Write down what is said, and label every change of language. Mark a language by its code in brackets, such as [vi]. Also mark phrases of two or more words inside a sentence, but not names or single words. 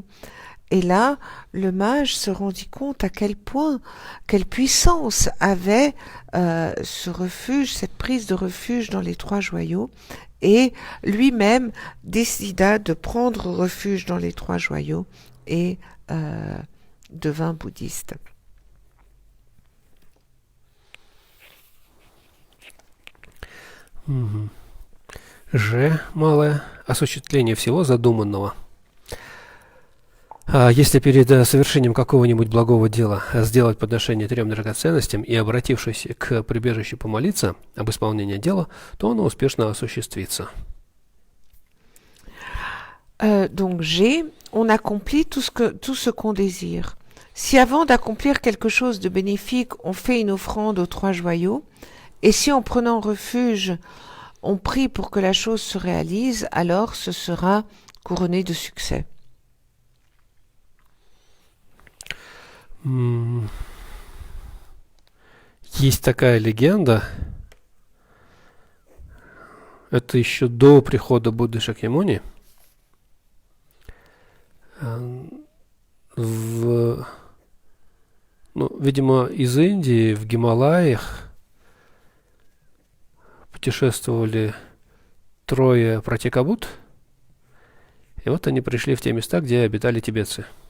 [fr] Et là, le mage se rendit compte à quel point, quelle puissance avait ce refuge, cette prise de refuge dans les Trois Joyaux, et lui-même décida de prendre refuge dans les Trois Joyaux et devint bouddhiste. [ru] Ж. Малое. Осуществление всего задуманного. Если перед совершением какого-нибудь благого дела сделать подношение 3 драгоценностям и, обратившись к прибежищу, помолиться об исполнении дела, то оно успешно осуществится. [fr] Donc G, on accomplit tout ce qu'on désire. Si avant d'accomplir quelque chose de bénéfique, on fait une offrande aux Trois Joyaux, et si en prenant refuge, on prie pour que la chose se réalise, alors ce sera couronné de succès. [ru] Есть такая легенда, это еще до прихода Будды Шакьямуни, видимо, из Индии в Гималаях путешествовали 3 пратикабут, и вот они пришли в те места, где обитали тибетцы.